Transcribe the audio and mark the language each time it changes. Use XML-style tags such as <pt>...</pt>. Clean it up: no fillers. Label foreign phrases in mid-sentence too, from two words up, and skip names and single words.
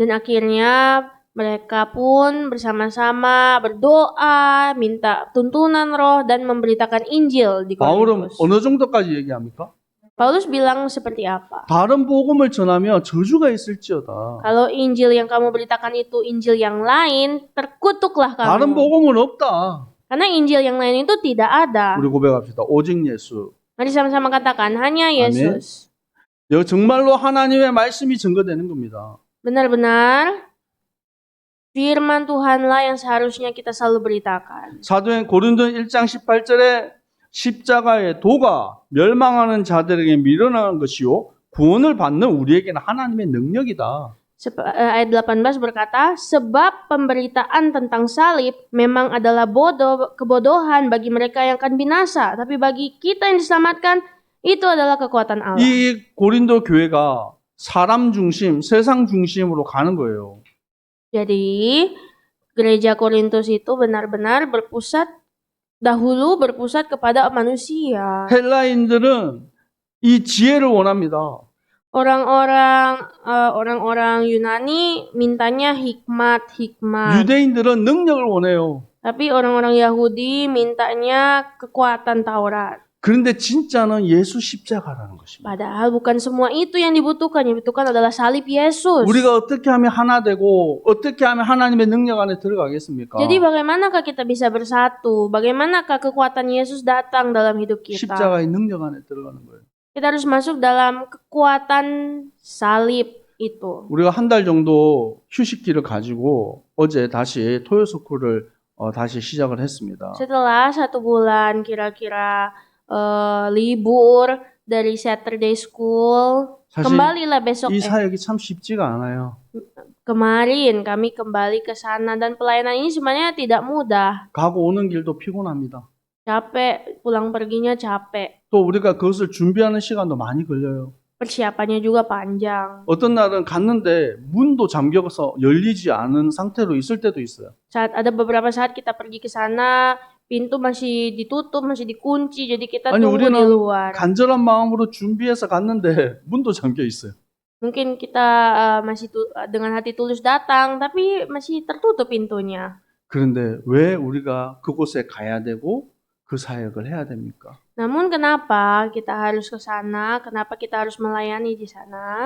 <id>Dan akhirnya mereka pun bersama-sama berdoa, minta tuntunan roh dan memberitakan Injil di</id> <ko>바울은</ko> <id>Korintus.</id> <ko>어느 정도까지 얘기합니까?</ko> <id>Paulus bilang seperti apa?</id> <ko>다른 복음을 전하며 저주가 있을지어다.</ko> <id>Kalau Injil yang kamu beritakan itu Injil yang lain, terkutuklah</id> <ko>다른</ko> <id>kamu.</id> <ko>복음은 없다.</ko> <id>Karena Injil yang lain itu tidak ada.</id> <ko>우리 고백합시다. 오직 예수.</ko> <id>Mari sama-sama katakan, hanya Yesus.</id> <ko>정말로 하나님의 말씀이 증거되는 겁니다.</ko> <id>Benar-benar firman Tuhanlah yang seharusnya kita selalu beritakan.</id> <ko>사도행 고린도 1장 18절에 십자가의 도가 멸망하는 자들에게 밀어나는 것이요 구원을 받는 우리에게는 하나님의 능력이다.</ko> <id>Ayat 18 berkata, sebab pemberitaan tentang salib memang adalah kebodohan bagi mereka yang akan binasa, tapi bagi kita yang diselamatkan itu adalah kekuatan Allah.</id> <ko>이 고린도 교회가 사람 중심, 세상 중심으로 가는 거예요.</ko> <id>Jadi gereja Korintus itu benar-benar dahulu berpusat kepada manusia.</id> <ko>헬라인들은 이 지혜를 원합니다.</ko> <id>Orang-orang Yunani mintanya hikmat.</id> <ko>유대인들은 능력을 원해요.</ko> <id>Tapi orang-orang Yahudi mintanya kekuatan Taurat.</id> <ko>그런데 진짜는 예수 십자가라는 것입니다.</ko> <id>Padahal bukan semua itu yang dibutuhkan. Yang dibutuhkan adalah salib Yesus.</id> <ko>우리가 어떻게 하면 하나 되고 어떻게 하면 하나님의 능력 안에 들어가겠습니까?</ko> <id>Jadi bagaimanakah kita bisa bersatu? Bagaimanakah kekuatan Yesus datang dalam hidup kita?</id> <ko>십자가의 능력 안에 들어가는 거예요.</ko> <id>Kita harus masuk dalam kekuatan salib itu.</id> <ko>우리가 한 달 정도 휴식기를 가지고 어제 다시 토요스쿨을 다시 시작을 했습니다.</ko> <id>Setelah 1 bulan kira-kira libur dari Saturday School,</id> <ko>사실</ko> <id>kembalilah besok.</id> <ko>이 사역이 참 쉽지가 않아요.</ko> <id>Kemarin kami kembali ke sana dan pelayanan ini sebenarnya tidak mudah.</id> <ko>가고 오는 길도 피곤합니다.</ko> <id>Capek, pulang perginya capek.</id> <ko>또 우리가 그것을 준비하는 시간도 많이 걸려요.</ko> <id>Persiapannya juga panjang.</id> <ko>어떤 날은 갔는데 문도 잠겨서 열리지 않은 상태로 있을 때도 있어요.</ko> <id>Ada beberapa saat kita pergi ke sana, pintu masih ditutup, masih dikunci, jadi kita</id> <ko>아니</ko> <id>tunggu di</id> <ko>우리는</ko> <id>luar.</id> <ko>간절한 마음으로 준비해서 갔는데 문도 잠겨 있어요.</ko> <id>Mungkin kita masih dengan hati tulus datang, tapi masih tertutup pintunya.</id> <ko>그런데 왜 우리가 그곳에 가야 되고 그 사역을 해야 됩니까?</ko> <id>Namun kenapa kita harus ke sana? Kenapa kita harus melayani di sana?</id>